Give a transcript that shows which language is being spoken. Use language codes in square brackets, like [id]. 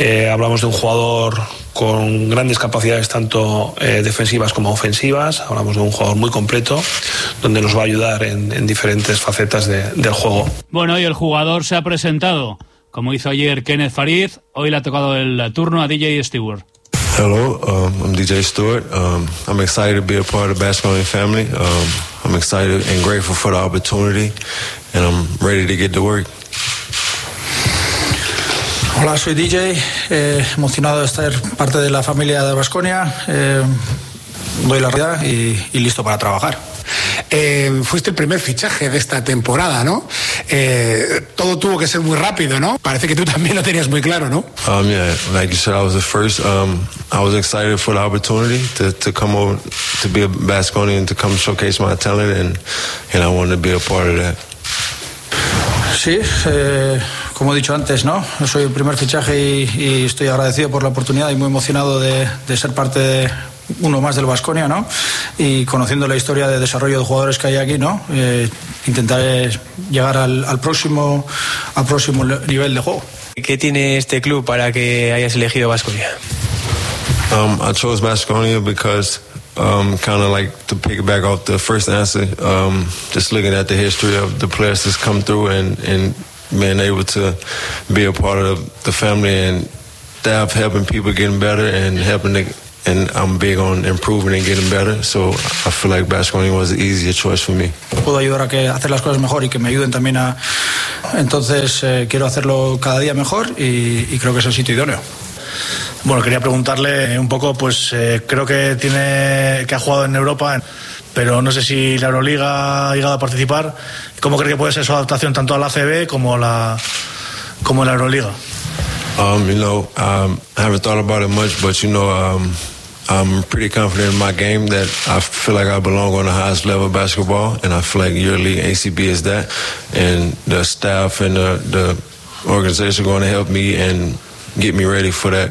[es] Hablamos de un jugador con grandes capacidades, tanto defensivas como ofensivas. Hablamos de un jugador muy completo, donde nos va a ayudar en diferentes facetas del juego. Bueno, y el jugador se ha presentado, como hizo ayer Kenneth Farid. Hoy le ha tocado el turno a DJ Stewart. [en] Hello, I'm DJ Stewart. I'm excited to be a part of the Basketball Family. I'm excited and grateful for the opportunity, and I'm ready to get to work. [es] Hola, soy DJ. Emocionado de estar parte de la familia de Baskonia. Doy la realidad y listo para trabajar. Fuiste el primer fichaje de esta temporada, ¿no? Todo tuvo que ser muy rápido, ¿no? Parece que tú también lo tenías muy claro, ¿no? [en] Like you said, I was the first. I was excited for the opportunity to come over, to be a Baskonian, to come showcase my talent, and I wanted to be a part of that. [es] Sí, como he dicho antes, ¿no? Soy el primer fichaje y estoy agradecido por la oportunidad y muy emocionado de ser parte de uno más del Baskonia, ¿no? Y conociendo la historia de desarrollo de jugadores que hay aquí, ¿no? Intentaré llegar al próximo nivel de juego. ¿Qué tiene este club para que hayas elegido Baskonia? [en] I chose Baskonia because kind of like to piggyback off the first answer, just looking at the history of the players that's come through and being able to be a part of the family and staff helping people getting better and helping and I'm big on improving and getting better, so I feel like Baskonia was the easier choice for me. [es] Puedo ayudar a que hacer las cosas mejor y que me ayuden también a entonces quiero hacerlo cada día mejor y creo que es el sitio idóneo. Bueno, quería preguntarle un poco, pues creo que tiene que ha jugado en Europa, pero no sé si la Euroliga ha llegado a participar. ¿Cómo cree que puede ser su adaptación tanto a la ACB como a la Euroliga? [en] I haven't thought about it much, but you know, I'm pretty confident in my game that I feel like I belong on the highest level of basketball, and I feel like Euroleague ACB is that, and the staff and the organization are going to help me and get me ready for that.